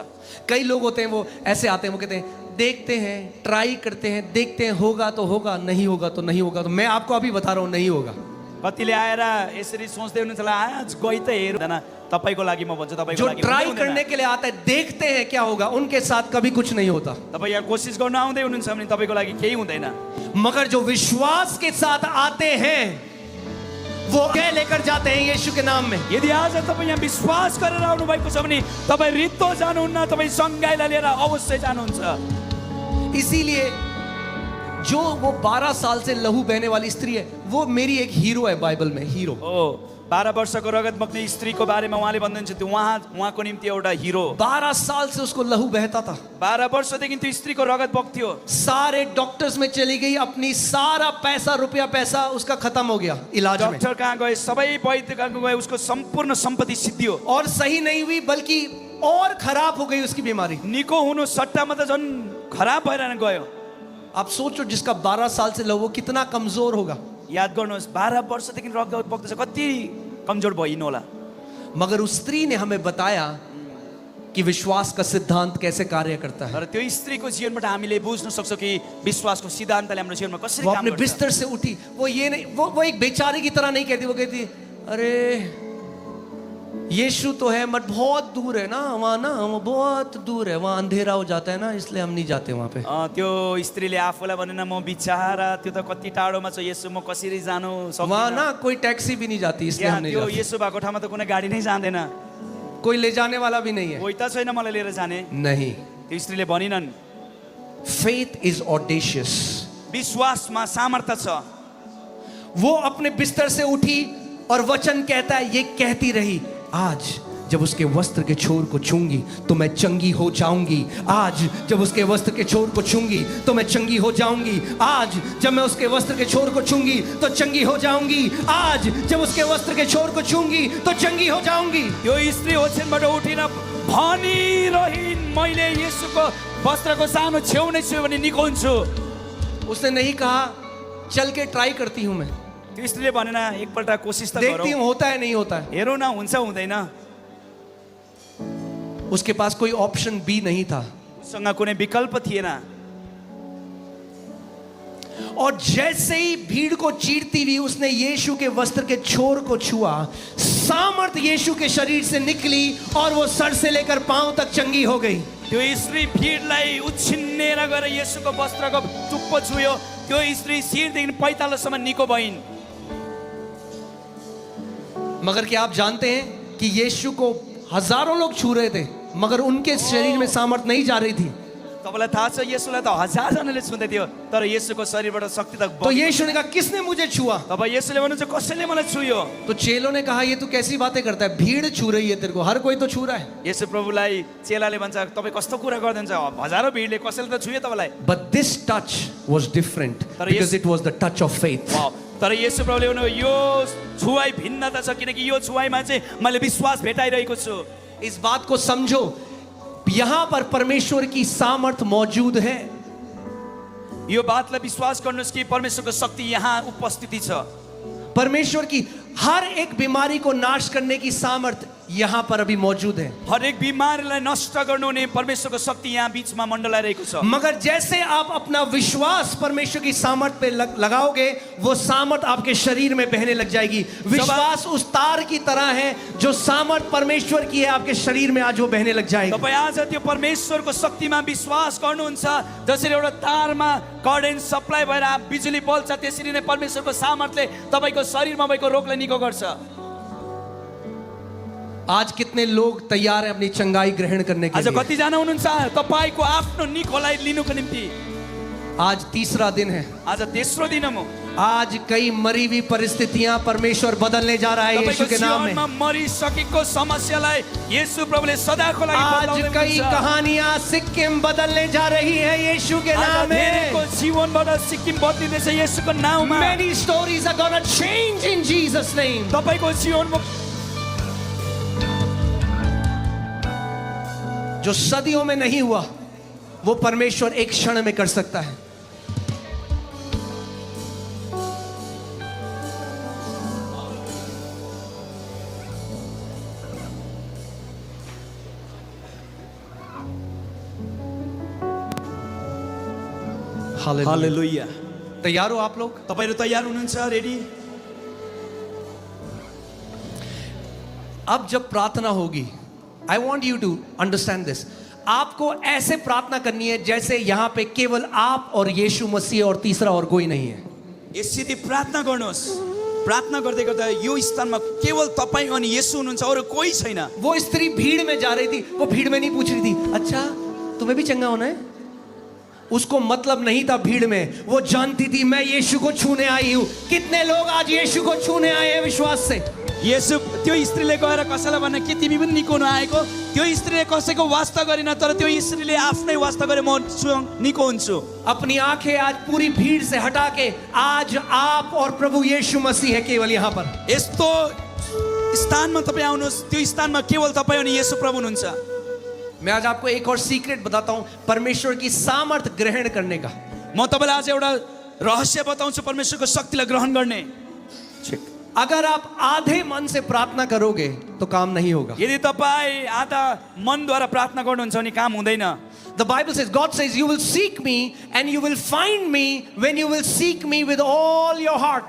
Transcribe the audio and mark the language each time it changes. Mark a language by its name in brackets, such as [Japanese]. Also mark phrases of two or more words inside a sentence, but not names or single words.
[Hindi] कई लोग होते हैं वो ऐसे आते हैं, वो कहते हैं देखते हैं, ट्राई करते हैं, देखते हैं, होगा तो होगा, नहीं होगा तो नहीं होगा। तो मैं आपको अभी बता रहा हूं नहीं होगा। [Nepali] कतिले आएर यसरी सोच्दै हुनुहुन्छ आज गई त हेर्दैन, तपाईको लागि म भन्छु तपाईँको [Hindi] जो [Nepali] लागि [Hindi] ट्राई करने के लिए आता है, देखते हैं क्या होगा, उनके साथ कभी कुछ नहीं होता। [Nepali] तपाईँ यहाँ कोसिस गर्न आउँदै हुनुहुन्छ भने तपाईँको लागि केही हुँदैन। [Hindi] मगर जो विश्वास के साथ आते हैं वो क्या लेकर जाते हैं यीशु के नाम में। [Nepali] यदि आज तपाईँ यहाँ विश्वास गरेर आउनु भएको छ भने तपाईँ रित्तो जानुहुन्न, तपाईँ सङ्घाइलाई लिएर अवश्य जानुहुन्छ। [Hindi] इसीलिए जो वो 12 साल से लहू बहने वाली स्त्री है, वो मेरी एक हीरो है बाइबल में, हीरो। [Nepali] ओ 12 वर्षको रगत बग्ने स्त्रीको बारेमा उहाँले भन्नुहुन्छ त्यो उहाँको निम्ति एउटा हिरो। [Hindi] 12 साल से उसको लहू बहता था। [Nepali] 12 वर्षदेखि त्यो स्त्रीको रगत बग्थ्यो। [Hindi] सारे डॉक्टर्स में चली गई, अपनी सारा पैसा रुपया पैसा उसका खत्म हो गया इलाज में। [Nepali] डॉक्टर कहाँ गए, सबै वैद्य कहाँ गए, उसको संपूर्ण सम्पत्ति सिद्धियो। [Hindi] और सही नहीं हुई बल्कि और खराब हो गई उसकी बीमारी। [Nepali] निको हुनु सट्टामा त झन् खराब भएर गयो। [Hindi] आप सोचो जिसका 12 साल से लहू, वो कितना कमजोर होगा। [Nepali] याद गर्नुहोस् 12 वर्षदेखि रगत बग्दैछ, कति कमजोर भइनु होला। [Hindi] मगर उस स्त्री ने हमें बताया कि विश्वास का सिद्धांत कैसे कार्य करता है। [Nepali] तर त्यो स्त्रीको जीवनबाट हामीले बुझ्न सक्छौँ कि विश्वासको सिद्धान्तले हाम्रो जीवनमा कसरी [Hindi] वो [Nepali] काम [Hindi] अपने [Nepali] गर्छ। [Hindi] बिस्तर से उठी, वो ये नहीं, वो एक बेचारे की तरह नहीं कहती, वो कहती अरे यीशु तो है मत बहुत दूर है ना, वहाँ ना वो बहुत दूर है, वहाँ अंधेरा हो जाता है ना, इसलिए हम नहीं जाते वहाँ पे। [Nepali] त्यो स्त्रीले आफूलाई भनेन म बिचारा त्यो त कति टाढोमा छ येशू, म कसरी जानु सक्दिनँ। [Hindi] वहाँ ना कोई टैक्सी भी नहीं जाती, इसलिए हम नहीं [Nepali] त्यो [Hindi] जाते। [Nepali] येशू भएको ठाउँमा त कुनै गाडी नै जाँदैन, [Hindi] कोई ले जाने वाला भी नहीं है। [Nepali] कोही त छैन मलाई लिएर जाने। [Hindi] नहीं, [Nepali] त्यो स्त्रीले भनिनन् [English] faith is audacious. [Nepali] विश्वासमा सामर्थ्य छ। [Hindi] वो अपने बिस्तर से उठी और वचन कहता है, ये कहती रही आज जब उसके वस्त्र के छोर को छूंगी तो मैं चंगी हो जाऊंगी। आज जब उसके वस्त्र के छोर को छूंगी तो मैं चंगी हो जाऊंगी। आज जब मैं उसके वस्त्र के छोर को छूंगी तो चंगी हो जाऊंगी। आज जब उसके वस्त्र के छोर को छूंगी तो चंगी हो जाऊंगी। [Nepali] यो स्त्री ओछ्यानबाट उठेर भनिरहिन् मैले येशूको वस्त्रको सानो छेउनै छु भने निको हुन्छु। [Hindi] उसने नहीं कहा चल के ट्राई करती हूं मैं, [Nepali] त्यो स्त्रीले भनेन एकपल्ट कोसिस त [Hindi] देखती [Nepali] गरौँ, [Hindi] हूं होता है नहीं होता है। [Nepali] हेरौँ न हुन्छ हुँदैन। [Hindi] उसके पास कोई [English] option B [Hindi] नहीं था। [Nepali] उसँग कुनै विकल्प थिएन। [Hindi] और जैसे ही भीड़ को चीरती हुई उसने यीशु के वस्त्र के छोर को छुआ, सामर्थ यीशु के शरीर से निकली और वो सर से लेकर पांव तक चंगी हो गई। [Nepali] त्यो स्त्री भिडलाई उछिन्नेर गएर येशूको वस्त्रको टुप्पो छुयो। त्यो स्त्री शिरदेखि पैतालोसम्म निको भइन्। [Hindi] मगर क्या आप जानते हैं कि यीशु को हजारों लोग छू रहे थे, मगर उनके शरीर में सामर्थ नहीं जा रही थी। [Nepali] तपाईलाई थाहा छ येशूलाई त हजारजनाले छुँदै थियो, तर येशूको शरीरबाट शक्ति त [Hindi] तो यीशु ने कहा किसने मुझे छुआ? [Nepali] तब येशूले भन्नुहुन्छ कसैले मलाई छुयो। [Hindi] तो चेलों ने कहा ये तू कैसी बातें करता है, भीड़ छू रही है तेरे को, हर कोई तो छू रहा है। [Nepali] येशू प्रभुलाई चेलाले भन्छ तपाईँ कस्तो कुरा गर्नुहुन्छ, हजारौं भिडले कसैले त छुयो तपाईलाई। [English] But this touch was different because it was the touch of faith. [Nepali] तर येशू प्रभुले भन्नु यो छुवाई भिन्नता छ किनकि यो छुवाईमा चाहिँ मैले विश्वास भेटाइरहेको छु। [Hindi] इस बात को समझो, यहां पर परमेश्वर की सामर्थ मौजूद है। [Nepali] यो बातलाई विश्वास गर्नुहोस् कि परमेश्वरको शक्ति यहाँ उपस्थिति छ। [Hindi] परमेश्वर की हर एक बीमारी को नाश करने की सामर्थ यहाँ पर अभी मौजूद है। [Nepali] हरेक बिमारीलाई नष्ट गर्नुहुने परमेश्वरको शक्ति यहाँ बीचमा मण्डलाइरहेको छ। [Hindi] मगर जैसे आप अपना विश्वास परमेश्वर की सामर्थ पे लगाओगे, वो सामर्थ आपके शरीर में बहने लग जाएगी। विश्वास उस तार की तरह है जो सामर्थ परमेश्वर की है, आपके शरीर में आज वो बहने लग जाएगी। [Nepali] तपाईँ आज त्यो परमेश्वरको शक्तिमा विश्वास गर्नुहुन्छ, जसरी एउटा तारमा [English] current supply [Nepali] भएर बिजुली बल्छ, त्यसरी नै परमेश्वरको सामर्थले तपाईको शरीरमा भएको रोगलाई निको गर्छ। [Hindi] आज कितने लोग तैयार हैं अपनी चंगाई ग्रहण करने के [Nepali] आज [Hindi] लिए? [Nepali] कतिजना हुनुहुन्छ तपाईको आफ्नो निकोलाई लिनुको निम्ति? [Hindi] आज तीसरा दिन है। [Nepali] आज तेस्रो दिन हो। [Hindi] आज कई मरी हुई परिस्थितियां परमेश्वर बदलने जा रहा है यीशु [Nepali] तपाईको [Hindi] के नाम में। [Nepali] जीवनमा मरिसकेको समस्यालाई येशू प्रभुले सदाको लागि [Hindi] आज [Nepali] बदलाउने [Hindi] कई [Nepali] हुनुहुन्छ। [Hindi] कहानियां सिक्किम बदलने जा रही है यीशु के [Nepali] आज [Hindi] नाम [Nepali] धेरैको [Hindi] में। [Nepali] जीवनबाट सिक्किम बदलिँदैछ येशूको नाउँमा। [English] Many stories are gonna change in Jesus name. [Nepali] तपाईको जीवनमा [Hindi] जो सदियों में नहीं हुआ वो परमेश्वर एक क्षण में कर सकता है। हालेलुया। हालेलुया। तैयार हो आप लोग? [Nepali] तपाईहरु तयार हुनुहुन्छ? [Hindi] रेडी? अब जब प्रार्थना होगी, [English] I want you to understand this, [Hindi] आपको ऐसे प्रार्थना करनी है जैसे यहाँ पे केवल आप और यीशु मसीह और तीसरा और कोई नहीं है। [Nepali] यसरी प्रार्थना गर्नुहोस्। प्रार्थना गर्दै गर्दा यो स्थानमा केवल तपाईं अनि येशू हुनुहुन्छ, अरु कोही छैन। [Hindi] वो स्त्री भीड़ में जा रही थी, वो भीड़ में नहीं पूछ रही थी अच्छा तुम्हें भी चंगा होना है। उसको मतलब नहीं था भीड़ में, वो जानती थी मैं यीशु को छूने आई हूं। कितने लोग आज यीशु को छूने आए हैं विश्वास से? [Nepali] येशू त्यो स्त्रीले गएर कसैलाई भने के तिमी पनि निको हुन आएको? त्यो स्त्रीले कसैको वास्ता गरिन, तर त्यो स्त्रीले आफ्नै वास्ता गरे म निको हुन्छु। [Hindi] अपनी आंखें आज पूरी भीड़ से हटा के आज आप और प्रभु यीशु मसीह है केवल यहाँ पर। [Nepali] यस्तो स्थानमा तपाईँ आउनुहोस्, त्यो स्थानमा केवल तपाईँ अनि येशू प्रभु हुनुहुन्छ। [Hindi] मैं आज आपको एक और सीक्रेट बताता हूं परमेश्वर की सामर्थ ग्रहण करने का। [Nepali] म तपाईलाई आज एउटा रहस्य बताउँछु परमेश्वरको शक्तिलाई ग्रहण गर्ने। [Hindi] अगर आप आधे मन से प्रार्थना करोगे तो काम नहीं होगा। [Nepali] यदि तपाईँ आधा मनद्वारा प्रार्थना गर्नुहुन्छ भने काम हुँदैन। [English] The Bible says, God says, you will seek me and you will find me when you will seek me with all your heart.